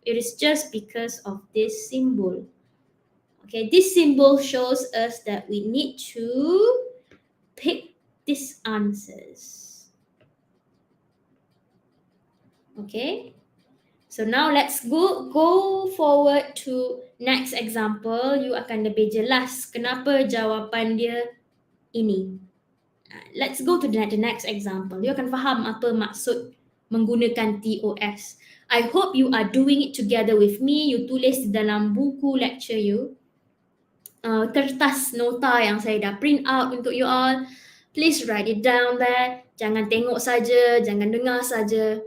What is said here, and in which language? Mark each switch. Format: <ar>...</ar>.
<en>It is just because of this symbol. Okay, this symbol shows us that we need to pick these answers. Okay, so now let's go forward to next example.</en> <ms>You akan lebih jelas kenapa jawapan dia ini.</ms> <en>Let's go to the next example. You</en> <ms>akan faham apa maksud menggunakan TOS.</ms> <en>I hope you are doing it together with me. You</en> <ms>tulis di dalam buku</ms> <en>lecture you.</en> <ms>Kertas nota yang saya dah print out untuk you all.</ms> <en>Please write it down there.</en> <ms>Jangan tengok saja, jangan dengar saja.</ms>